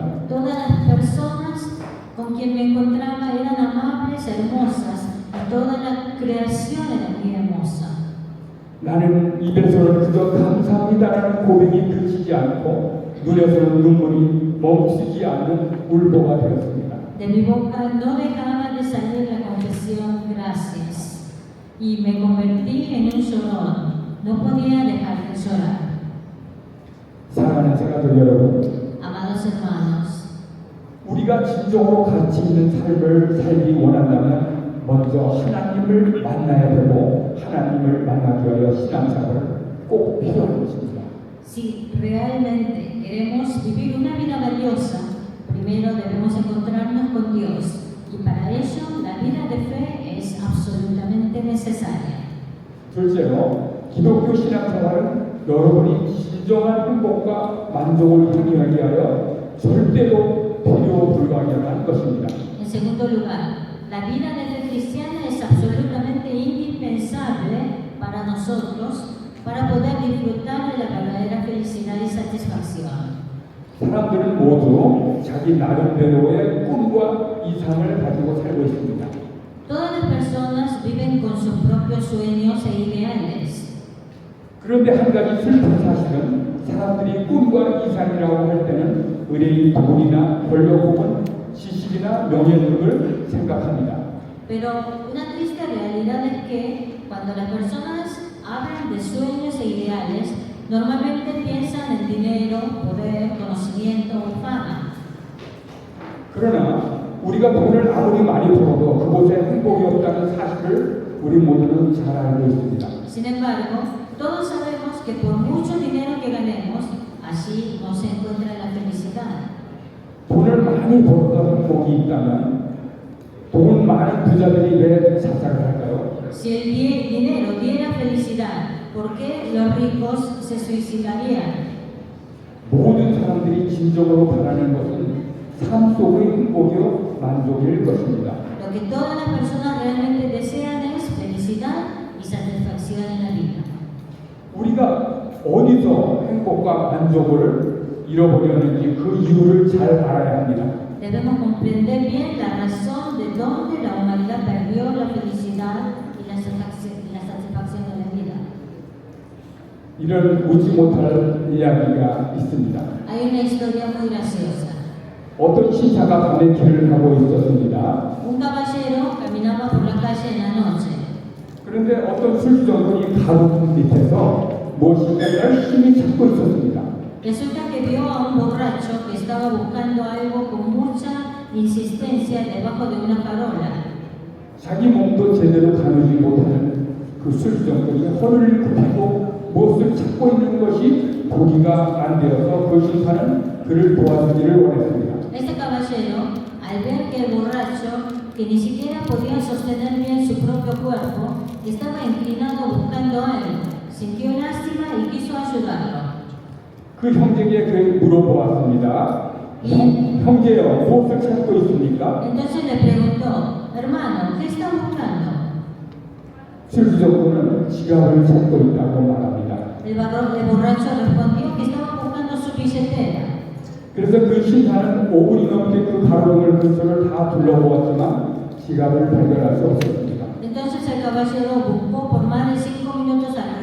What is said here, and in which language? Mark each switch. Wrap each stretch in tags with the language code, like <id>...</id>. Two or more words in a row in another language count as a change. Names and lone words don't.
<es>Todas las personas con quien me encontraba eran amables, hermosas, y toda la creación era muy hermosa.</es> <ko>나는 입에서는 그저 감사합니다라는 고백이 그치지 않고 눈에서는 눈물이 멈추지 않는 울보가 되었습니다.</ko> <es>De mi boca no dejaba de salir la confesión gracias, y me convertí en un llorón. No podía dejar de llorar.</es> <ko>사랑하는 성도들 여러분,</ko> <es>Amados hermanos,</es> <ko>우리가 진정으로 가치 있는 삶을 살기 원한다면 먼저 하나님을 만나야 되고 하나님을 만나기 위하여 신앙생활을 꼭 필요한 것입니다.</ko> <es>si realmente queremos vivir una vida valiosa, primero debemos encontrarnos con Dios, y para ello la vida de fe es absolutamente necesaria.</es> <ko>둘째로 기독교 신앙생활은 여러분이 진정한 행복과 만족을 향하기 위하여 절대로 필요 불가하는 것입니다.</ko> <es>En segundo lugar, la vida de fe cristiana es absolutamente indispensable para nosotros para poder disfrutar de la verdadera felicidad y satisfacción.</es> <ko>사람들은 모두 자기 나름대로의 꿈과 이상을 가지고 살고 있습니다.</ko> <es>Todas las personas viven con sus propios sueños e ideales.</es> <ko>그런데 한 가지 슬픈 사실은 사람들이 꿈과 이상이라고 할 때는 의뢰인 돈이나 권력 혹은 지식이나 명예 등을 생각합니다.</ko> <es>Pero una triste realidad es que cuando las personas hablan de sueños e ideales, normalmente piensan en dinero, poder, conocimiento o fama.</es> <ko>그러나 우리가 돈을 아무리 많이 벌어도 그곳에 행복이 없다는 사실을 우리 모두는 잘 알고 있습니다.</ko> <es>Sin embargo, todos sabemos que por mucho dinero que ganemos, allí no se encuentra la felicidad.</es> <ko>돈을 많이 벌어서 행복이 있다면 돈 많은 부자들이 왜 자살을 할까요?</ko> <es>Si el dinero diera felicidad, ¿por qué los ricos se suicidarían?</es> <ko>모든 사람들이 진정으로 바라는 것은 삶 속의 행복이요 만족일 것입니다.</ko> <es>Lo que todas las personas realmente desean es felicidad y satisfacción en la vida.</es> <ko>우리가 어디서 행복과 만족을 잃어버렸는지 그 이유를 잘 알아야 합니다.</ko> <es>Debemos comprender bien la razón de dónde la humanidad perdió la felicidad y la satisfacción en la vida.</es> <ko>이런 웃지 못할 이야기가 있습니다.</ko> <es>Hay una historia muy graciosa.</es> <ko>어떤 신사가 밤에 길을 가고 있었습니다.</ko> <es>Un caballero caminaba por la calle en la noche.</es> <ko>그런데 어떤 술주정들이 가로등 밑에서 무엇인가 열심히 찾고 있었습니다.</ko> <es>Resulta que vio a un borracho que estaba buscando algo con mucha insistencia debajo de una farola.</es> <ko>자기 몸도 제대로 가누지 못하는 그 술주정들이 허리를 굽히고 무엇을 찾고 있는 것이 보기가 안 되어서 그 신사는 그를 도와주기를 원했습니다.</ko> <es>Este caballero, al ver que el borracho, que ni siquiera podía sostener bien su propio cuerpo, estaba inclinado buscando algo, sintió lástima y quiso ayudarlo.</es> <ko>그 형제에게 물어보았습니다. 형제여, 무엇을 찾고 있습니까?</ko> <es>Entonces le preguntó, hermano, ¿qué está buscando?</es> <ko>술주정들은 지갑을 찾고 있다고 말합니다.</ko> <es>El borracho respondió que estaba buscando su billetera.</es> <ko>그래서 그 신사는 5분이 넘게 그 가로등을 근처를 다 둘러보았지만 지갑을 발견할 수 없었습니다.</ko> <es>Entonces el caballero buscó por más de 5 minutos</es>